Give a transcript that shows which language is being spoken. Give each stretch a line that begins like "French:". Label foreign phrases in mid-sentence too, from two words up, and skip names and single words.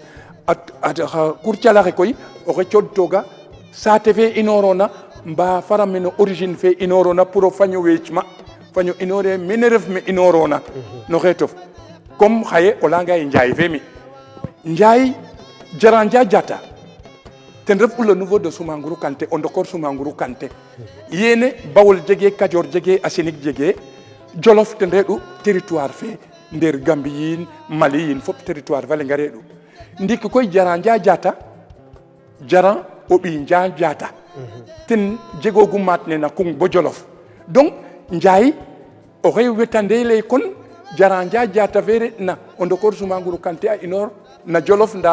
Serer: xa kurcalaxe koy oxe cooɗtooga saate fe inoorona mbaa fara mene origine fe inoorona pour o faño weecma faño inoore mene ref me inoorona no xeetof comme xaye o layanga ye Njaay fe mi Njaay Jaranja Jata ten ref u
French: le niveau de
Serer: Soumanguru Kanté o ndokor Soumanguru Kanté yene Bawol jege Kajoor jege a Sinig jege Jolof ten reɗ'u territoire fe nder Gambie yiin Mali yiin fop territoire fa lenga reɗ'u ndiki koy Jaranja Jata Jaran o ɓiy Njaa Jaata ten jegoogu maat ne na kung bo Jolof donc Njaay oxey wetande lay kon Jaranja Jaata fe reɗ'na o ndokor Soumanguru Kanté a inoor na Jolof ndaa